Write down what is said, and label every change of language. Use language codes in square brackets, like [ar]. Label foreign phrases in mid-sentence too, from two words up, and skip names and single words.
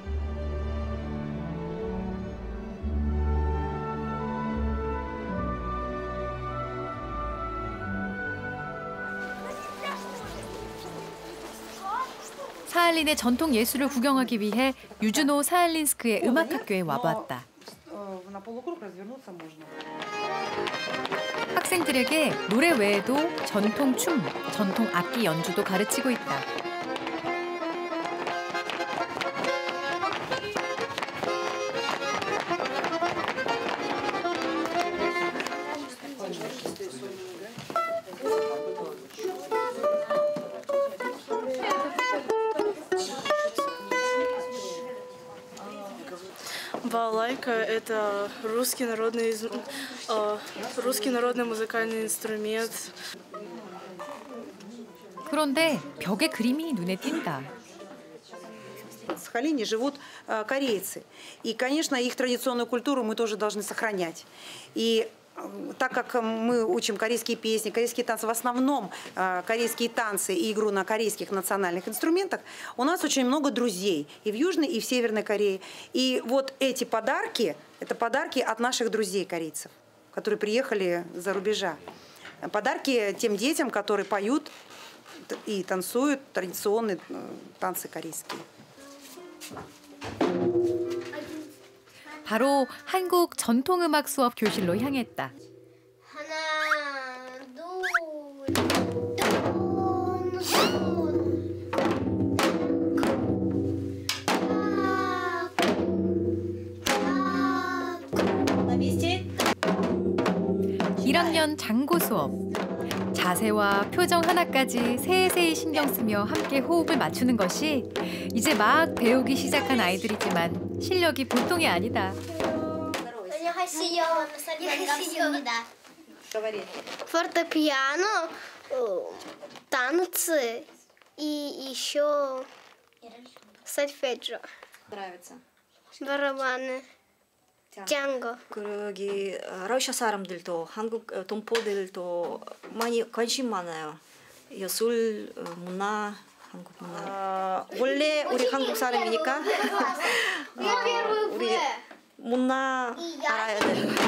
[ko] 사할린의 전통 예술을 구경하기 위해 유즈노 사할린스크의 음악학교에 와보았다. 학생들에게 노래 외에도 전통 춤, 전통 악기 연주도 가르치고 있다. [ru] Балалайка – это русский народный музыкальный инструмент. [ko] 그런데 벽에 그림이 눈에 띈다. [ru] В Сахалине живут корейцы. И, конечно, их традиционную культуру мы тоже должны сохранять. И так как мы учим корейские песни, корейские танцы, в основном корейские танцы и игру на корейских национальных инструментах, у нас очень много друзей и в Южной, и в Северной Корее. И вот эти подарки, это подарки от наших друзей корейцев, которые приехали за рубежа. Подарки тем детям, которые поют и танцуют традиционные танцы корейские. [ko] 바로 한국 전통음악 수업 교실로 향했다. 하나, 1학년 장구 수업. 자세와 표정 하나까지 세세히 신경 쓰며 함께 호흡을 맞추는 것이 이제 막 배우기 시작한 아이들이지만 실력이 보통이 아니다. 안녕하세요. 반갑습니다. [ru] Фортепиано, танцы и еще сольфеджио. Нравится. Барабаны. [ko] 짱거. 여기 러시아 사람들도 한국 동포들도 많이 관심 많아요. 예술, 문화, 한국 문화. 원래 우리 한국 사람이니까 우리 문화 알아야 돼.